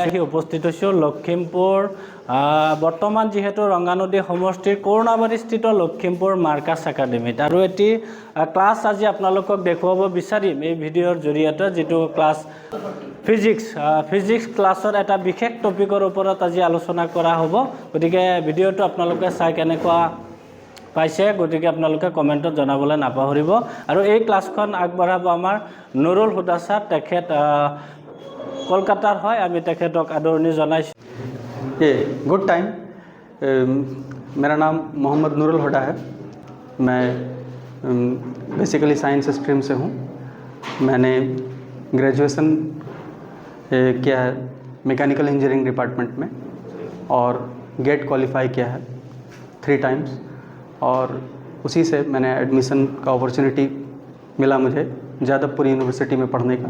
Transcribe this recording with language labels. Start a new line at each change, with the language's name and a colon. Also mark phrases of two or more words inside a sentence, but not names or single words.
Assamese: মই আহি উপস্থিত হৈছোঁ লখিমপুৰ বৰ্তমান যিহেতু ৰংগানদী সমষ্টিৰ কৰুণাবাৰীস্থিত লখিমপুৰ মাৰ্কাছ একাডেমীত আৰু এটি ক্লাছ আজি আপোনালোকক দেখুৱাব বিচাৰিম এই ভিডিঅ'ৰ জৰিয়তে, যিটো ক্লাছ ফিজিক্স ক্লাছৰ এটা বিশেষ টপিকৰ ওপৰত আজি আলোচনা কৰা হ'ব। গতিকে ভিডিঅ'টো আপোনালোকে চাই কেনেকুৱা পাইছে গতিকে আপোনালোকে কমেণ্টত জনাবলৈ নাপাহৰিব। আৰু এই ক্লাছখন আগবঢ়াব আমাৰ নুৰুল হুদা ছাৰ, তেখেত কলকাতাৰ হয়, আমি তেখেতক আদৰণি জনাইছোঁ।
English: good time.
Hindi: मेरा नाम मोहम्मद नूरुल हुदा है। मैं
English: basically science stream
Hindi: से हूँ। मैंने ग्रेजुएशन किया है
English: mechanical engineering department
Hindi: में और गेट क्वालिफाई किया है 3 टाइम्स, और उसी से मैंने एडमिशन का अपॉर्चुनिटी मिला मुझे जादवपुर यूनिवर्सिटी में पढ़ने का।